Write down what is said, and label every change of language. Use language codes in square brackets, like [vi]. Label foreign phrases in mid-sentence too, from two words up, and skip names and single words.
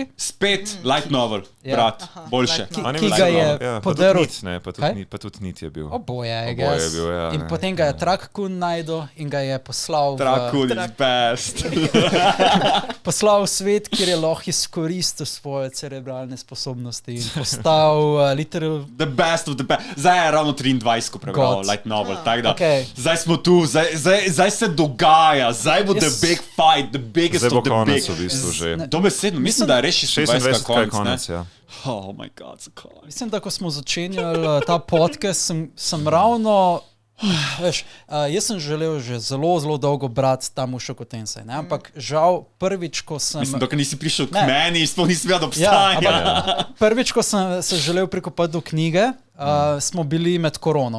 [sl] Spet [en] light novel, [sl] brat, boljše. Ki ga je podaril. Pa tudi Nit je bil. Oboje, [en] I guess. [sl] In potem ga je Trakun najdel in ga je poslal v... [en] Trakun is best. [sl] Poslal v svet, kjer je lahko izkoristil svoje cerebralne sposobnosti in postal literal... [en] The best best of the best. [sl] Zdaj je ravno 23, ko prebral [en] light novel. [sl] Zdaj smo tu, zdaj se dogaja, zdaj bo [en] the big fight, the biggest of the big. [sl] Zdaj bo konec v bistvu že. Dobesedno, mislim, da je res 26 konec, ja. [en] Oh my god, [sl] zakaj? Mislim, da ko smo začenjali ta podcast, sem ravno, veš, jaz sem želel že zelo dolgo brati ta Mushoku Tensei, ne? Ampak žal prvič, ko sem... Mislim, dokaj nisi prišel k meni, sploh nisi vedel, da obstaja. Prvič, ko sem se želel prikopati do knjige, smo bili med korono.